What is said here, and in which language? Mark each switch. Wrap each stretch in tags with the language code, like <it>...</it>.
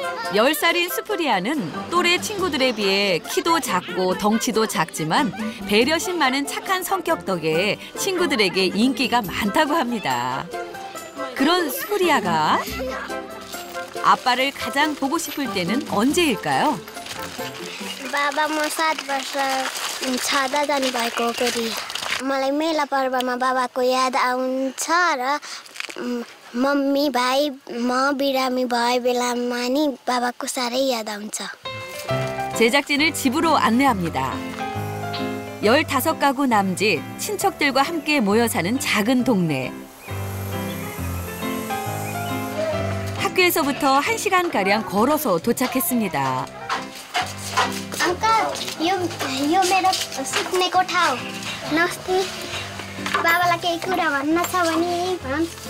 <ko>10살인 스프리아는 또래 친구들에 비해 키도 작고 덩치도 작지만 배려심 많은 착한 성격 덕에 친구들에게 인기가 많다고 합니다. 그런 스프리아가 아빠를 가장 보고 싶을 때는 언제일까요?</ko> <ne>बाबा म 7 वर्ष छँदा जानुभएको कोरिया. मलाई मेला पर्वमा बाबाको याद आउँछ र मम्मी भाइ म बिरामी भए बेलामा नि बाबाको साह्रै याद आउँछ.</ne> <ko>제작진을 집으로 안내합니다. 15가구 남짓, 친척들과 함께 모여 사는 작은 동네. 학교에서부터 1시간가량 걸어서 도착했습니다.</ko> <ne>अंकल यो मेरो सुत्नेको ठाउँ. नमस्ते. बाबालाई केही कुरा भन्न छ भने भन्.</ne>